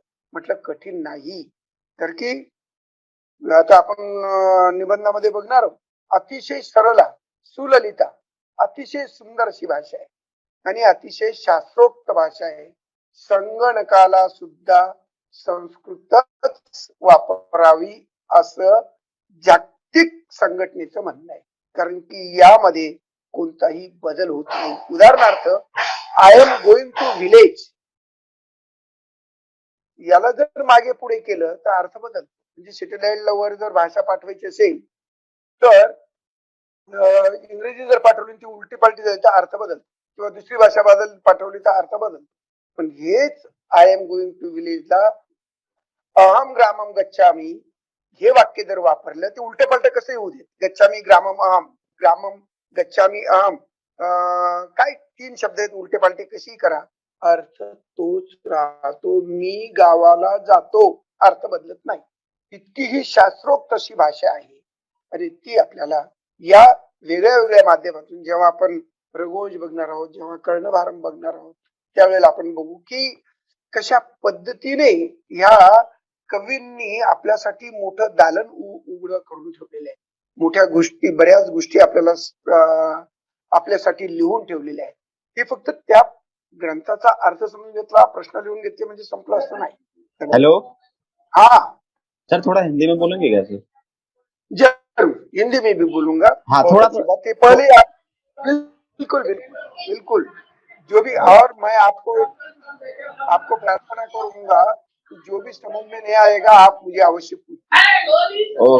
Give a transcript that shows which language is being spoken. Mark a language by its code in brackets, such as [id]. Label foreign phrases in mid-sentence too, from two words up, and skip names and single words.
[mr] म्हटलं कठीण नाही, तर की आता आपण निबंधामध्ये बघणार अतिशय सरळ, सुललिता, अतिशय सुंदर अशी भाषा आहे आणि अतिशय शास्त्रोक्त भाषा आहे. संगणकाला सुद्धा संस्कृतच वापरावी असं जागतिक संघटनेचं म्हणणं आहे, कारण की यामध्ये कोणताही बदल होत नाही. [en] उदाहरणार्थ I am going to village, [mr] याला जर मागे पुढे केलं तर अर्थ बदल. म्हणजे सॅटेलाइटला वर जर भाषा पाठवायची असेल तर इंग्रजी जर पाठवली ती उलटी पालटी झाली तर अर्थ बदल, किंवा दुसरी भाषा बदल पाठवली तर अर्थ बदल. पण हेच [en] I am going to [mr] विलेजला [sa] अहम ग्रामम गच्छामी [mr] हे वाक्य जर वापरलं ते उलटे पालटे कसं येऊ दे, [sa] गच्छामी ग्रामम अहम, ग्रामम गच्छामी अहम, [mr] काय 3 शब्द आहेत, उलटे पालटे कशी करा, अर्थ तोच राहतो. मी गावाला जातो, अर्थ बदलत नाही. इतकी ही शास्त्रोक्त अशी भाषा आहे आणि ती आपल्याला या वेगळ्या वेगळ्या माध्यमातून, जेव्हा आपण रघुवंश बघणार आहोत, जेव्हा कर्णभारम बघणार आहोत, त्यावेळेला आपण बघू की कशा पद्धतीने ह्या कवींनी आपल्यासाठी मोठं दालन उघडं करून ठेवलेलं आहे. मोठ्या गोष्टी, बऱ्याच गोष्टी आपल्याला आपल्यासाठी लिहून ठेवलेल्या आहेत. हे फक्त त्या ग्रंथाचा अर्थ समजून घेतला, प्रश्न लिहून घेतले म्हणजे संपलं असं नाही. [hi] हेलो, हाँ सर थोड़ा हिंदी में बोलेंगे क्या सर? जरूर हिंदी में भी बोलूंगा। हाँ, बहुत थोड़ा अच्छी बात है। पहले आप बिल्कुल बिल्कुल बिल्कुल जो भी, और मैं आपको प्रार्थना करूंगा कि जो भी समझ में नहीं आएगा आप मुझे अवश्य पूछिए।